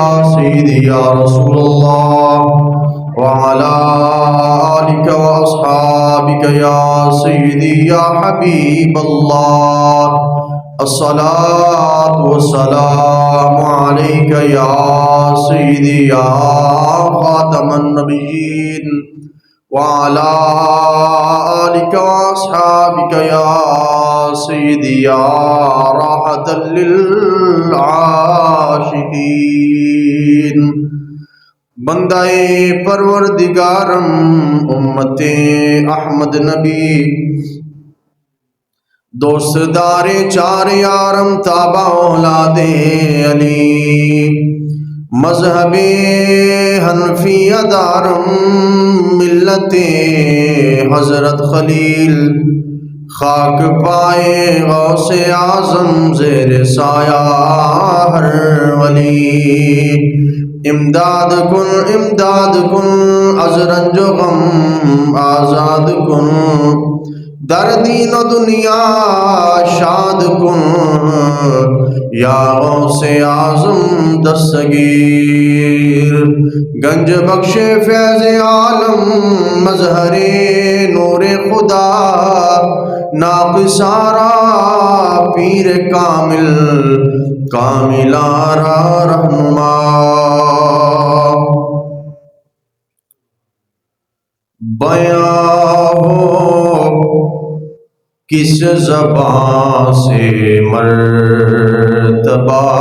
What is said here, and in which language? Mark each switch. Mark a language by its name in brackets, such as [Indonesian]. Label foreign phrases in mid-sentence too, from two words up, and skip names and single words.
[Arabic] سيدي يا رسول الله وعلى آلك وأصحابك يا سيدي يا حبيب الله الصلاة والسلام عليك يا سيدي يا خاتم النبيين وعلى آلك وأصحابك يا سيدي يا راحة [Persian] للعاشقين بندہ پروردگارم امت احمد نبی دوست دار چار یارم تابع اولاد علی مذہب حنفیہ دارم ملت حضرت خلیل خاک پائے غوث اعظم زیر سایہ ہر ولی امداد کن از رنج و غم آزاد کن در دین و دنیا شاد کن یا غوث اعظم دستگیر گنج بخش فیض عالم مظہر نور خدا ناقصارا پیر کامل کاملارا رہنما [Urdu] بیاں ہو کس زبان سے مرتبہ